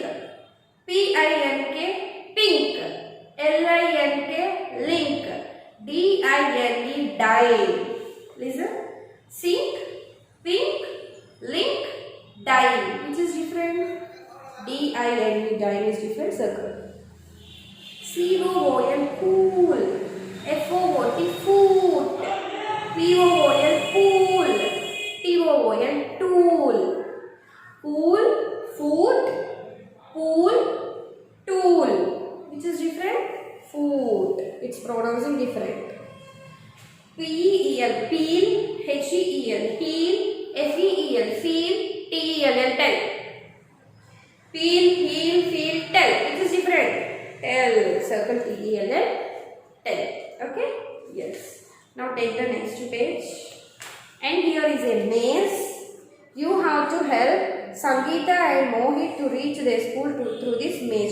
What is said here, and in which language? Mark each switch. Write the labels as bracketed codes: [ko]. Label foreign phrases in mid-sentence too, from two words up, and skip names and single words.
[en] P-I-N-K, pink. L-I-N-K, link. D-I-N-E, die. Listen. Sink, pink, link, die. Which is different? D-I-N-E, die is different. Circle. C-O-O-L, cool. F-O-O-T, foot. P-O-O-L, pool. T-O-O-L, tool. Pool, foot, pool, tool. Which is different? Foot. It's pronouncing different. P-E-E-L, peel. H-E-E-L, heel. F-E-E-L, feel. T-E-L-L, tell. Peel, heel, feel, tell. It is different. Tell. Circle T-E-L-L, tell. Okay? Yes. Now take the next page. And here is a maze. You have to help Sangeeta and Mohit to reach their school through this maze.